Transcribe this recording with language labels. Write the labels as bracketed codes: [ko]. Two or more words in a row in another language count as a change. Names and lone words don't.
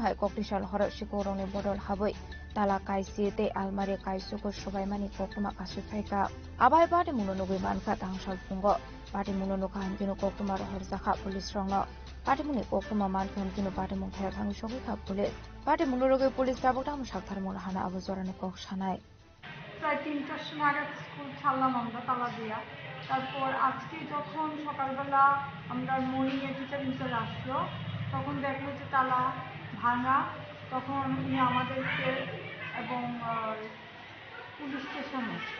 [trp] hai Koktishal Hora Shikoroni Bodal Haboi Tala Kaisi te Almari Kaisuko Shobaimani Koktuma ka Sefaika Abai Pati Munonugi Manka Tangsal Fungo Pati Munonuka Hankino Koktuma Horzaka Police Rongno Pati Muni Koktuma Manka Hankino Pati Mungkaya Thang Shogika Police Pati Munonugi Police Tabutam Shakthar Mulhana Abuzorani Kok Shanai [bn] প্রায় ৩টার সময় নাগাদ স্কুল ছাড়লাম আমরা তালা দিয়া তারপর আজকে যখন সকালবেলা আমরা মর্নিংয়ে টিচার আসলো তখন দেখলো যে তালা ভাঙা তখন উনি আমাদেরকে এবং পুলিশ স্টেশনে